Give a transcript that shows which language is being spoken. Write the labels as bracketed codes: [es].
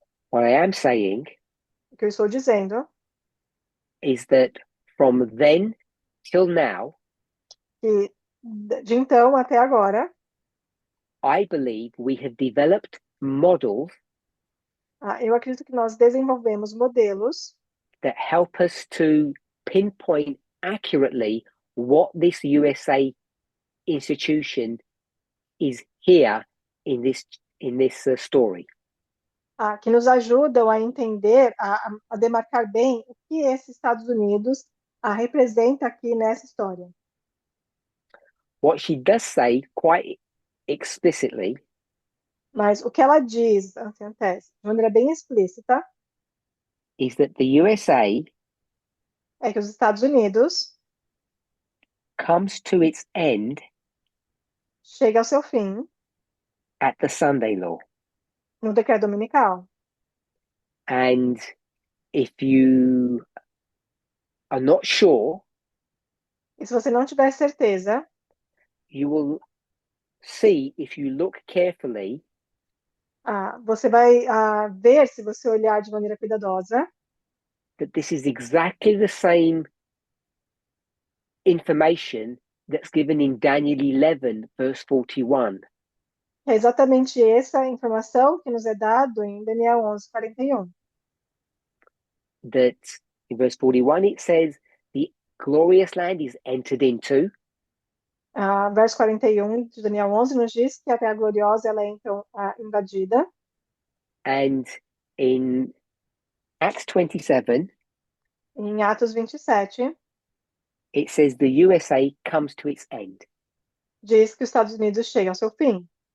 [en] What I am saying [pt] O que eu estou dizendo [en] is that from then till now, [pt] que de então até agora, [en] I believe we have developed models [pt] eu acredito que nós desenvolvemos modelos [en] that help us to pinpoint accurately what this USA institution is here in this story. [pt] Que nos ajudam a entender, a demarcar bem o que esse Estados Unidos representa aqui nessa história. [en] What she does say quite explicitly [pt] Mas o que ela diz, anciã Tess, de maneira bem explícita, [en] is that the USA [pt] é que os Estados Unidos [en] comes to its end [pt] chega ao seu fim [en] at the Sunday law. [pt] no decreto dominical. [en] And if you are not sure, [pt] E se você não tiver certeza, [en] you will see if you look carefully [pt] você vai ver, se você olhar de maneira cuidadosa, [en] that this is exactly the same information that's given in Daniel 11, verse 41. [pt] é exatamente essa informação que nos é dado em Daniel 11:41. [en] That in verse 41 it says, the glorious land is entered into. [pt] Verso 41 de Daniel 11 nos diz que a Terra Gloriosa ela é então invadida. [en] And in Acts 27, [pt] Em Atos 27, [en] it says the USA comes to its end. [pt] diz que os Estados Unidos chegam ao seu fim.